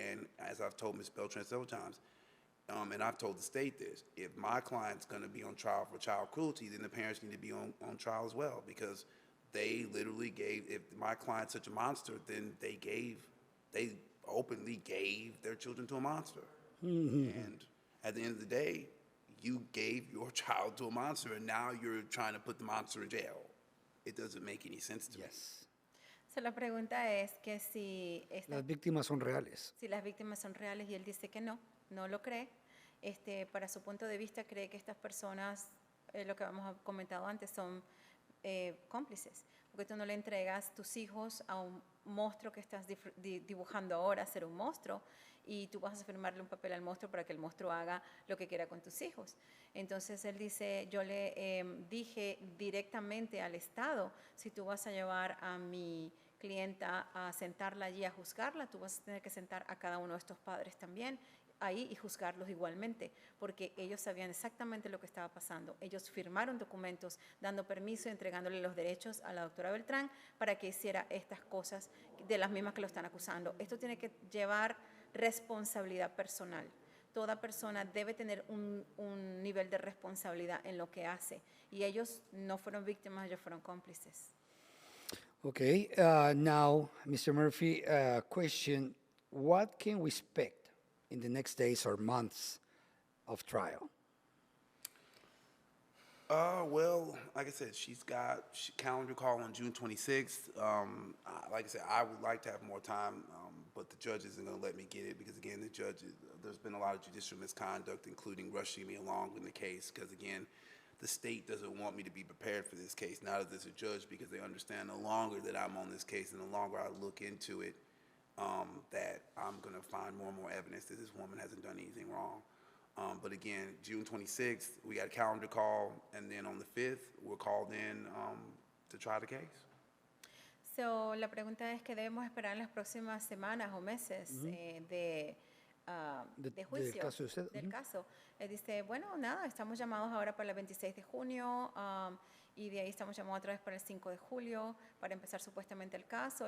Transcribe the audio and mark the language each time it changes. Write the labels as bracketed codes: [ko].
[en] And as I've told Ms. Beltran several times, and I've told the state this, if my client's going to be on trial for child cruelty, then the parents need to be on trial as well, because they literally gave, if my client's such a monster, then they openly gave their children to a monster. And at the end of the day, you gave your child to a monster, and now you're trying to put the monster in jail. It doesn't make any sense to me. So, [es] la pregunta es que Las víctimas son reales. si las víctimas son reales, y él dice que no lo cree. Para su punto de vista, cree que estas personas, lo que hemos comentado antes, son cómplices. Porque tú no le entregas tus hijos a un monstruo que estás dibujando ahora, ser un monstruo, y tú vas a firmarle un papel al monstruo para que el monstruo haga lo que quiera con tus hijos. Entonces él dice, yo le dije directamente al Estado, si tú vas a llevar a mi clienta a sentarla allí a juzgarla, tú vas a tener que sentar a cada uno de estos padres también ahí y juzgarlos igualmente, porque ellos sabían exactamente lo que estaba pasando. Ellos firmaron documentos dando permiso y entregándole los derechos a la doctora Beltrán para que hiciera estas cosas de las mismas que lo están acusando. Esto tiene que llevar responsabilidad personal. Toda persona debe tener un nivel de responsabilidad en lo que hace, y ellos no fueron víctimas, ellos fueron cómplices. [en] Okay, now, Mr. Murphy, question, what can we expect in the next days or months of trial? Well, like I said, she's got calendar call on June 26th. Like I said, I would like to have more time, but the judge isn't going to let me get it because, again, there's been a lot of judicial misconduct, including rushing me along in the case because, again, the state doesn't want me to be prepared for this case, not as a judge, because they understand the longer that I'm on this case and the longer I look into it, that I'm going to find more and more evidence that this woman hasn't done anything wrong. But again, June 26th, we got a calendar call, and then on the 5th, we're called in to try the case. So, [es] la pregunta es que debemos esperar en las próximas semanas o meses de juicio, del caso de usted. del caso. Dice, bueno, nada, estamos llamados ahora para el 26 de junio y de ahí estamos llamados otra vez para el 5 de julio para empezar supuestamente el caso.